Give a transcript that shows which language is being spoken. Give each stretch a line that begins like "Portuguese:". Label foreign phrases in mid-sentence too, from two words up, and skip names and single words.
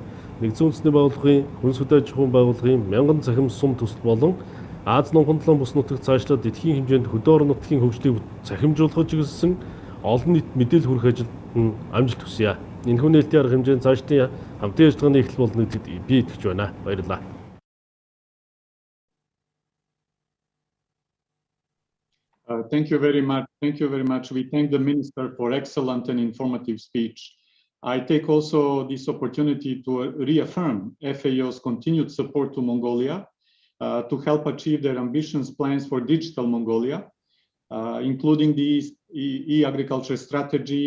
Mongolian: Нэгдсэн үндэсний байгууллагын хүнс хөдөө аж ахуйн байгууллагын 1000 захим сум төсөл болон Аз номхон талан бус нутагт цаашлаад дэлхийн хэмжээнд хөдөө орон нутгийн хөгжлийг захимжуулахад чиглэсэн олон нийт мэдээлэл хүргэх ажилд нь амжилт хүсье. Энэхүү нээлтийн арга хэмжээнд цаашдын хамтын ажиллагааны эхлэл болно гэдэгт би итгэж байна. Баярлалаа.
English: Thank you very much. Thank you very much. We thank the Minister for excellent and informative speech. I take also this opportunity to reaffirm FAO's continued support to Mongolia to help achieve their ambitious plans for digital Mongolia, including the e-agriculture strategy.